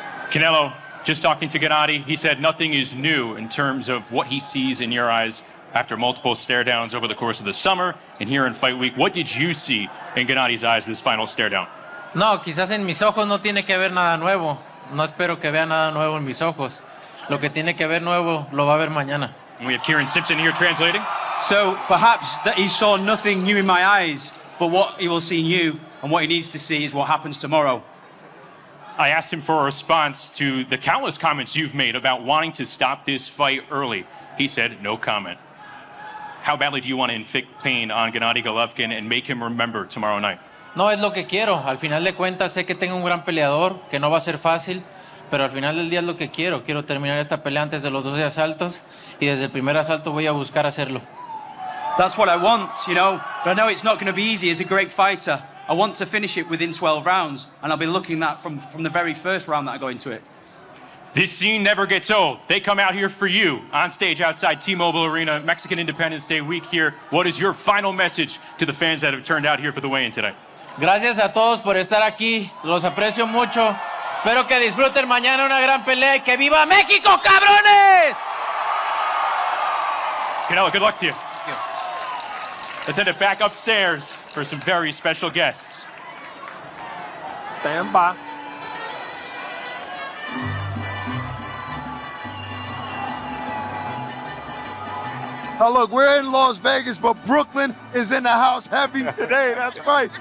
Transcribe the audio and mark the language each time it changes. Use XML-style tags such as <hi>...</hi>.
<en>Canelo, just talking to Gennady, he said nothing is new in terms of what he sees in your eyes after multiple stare downs over the course of the summer and here in fight week. What did you see in Gennady's eyes this final stare down?</en> <es>No, quizás en mis ojos no tiene que ver nada nuevo. No espero que vea nada nuevo en mis ojos. Lo que tiene que ver nuevo lo va a ver mañana.</es> <en>We have Kieran Simpson here translating. So perhaps that he saw nothing new in my eyes, but what he will see new and what he needs to see is what happens tomorrow. I asked him for a response to the countless comments you've made about wanting to stop this fight early. He said, no comment. How badly do you want to inflict pain on Gennady Golovkin and make him remember tomorrow night?</en> <es>No es lo que quiero. Al final de cuentas sé que tengo un gran peleador, que no va a ser fácil, pero al final del día es lo que quiero. Quiero terminar esta pelea antes de los 12 asaltos y desde el primer asalto voy a buscar hacerlo.</es> <en>That's what I want, you know, but I know it's not going to be easy as a great fighter. I want to finish it within 12 rounds, and I'll be looking at from the very first round that I go into it. This scene never gets old. They come out here for you on stage outside T-Mobile Arena, Mexican Independence Day week here. What is your final message to the fans that have turned out here for the weigh-in today?</en> <es>Gracias a todos por estar aquí. Los aprecio mucho. Espero que disfruten mañana una gran pelea y que viva México, cabrones!</es> <en>Canelo, good luck to you. Let's head it back upstairs for some very special guests. Stand by. Oh, look, we're in Las Vegas, but Brooklyn is in the house heavy today. That's right.</en>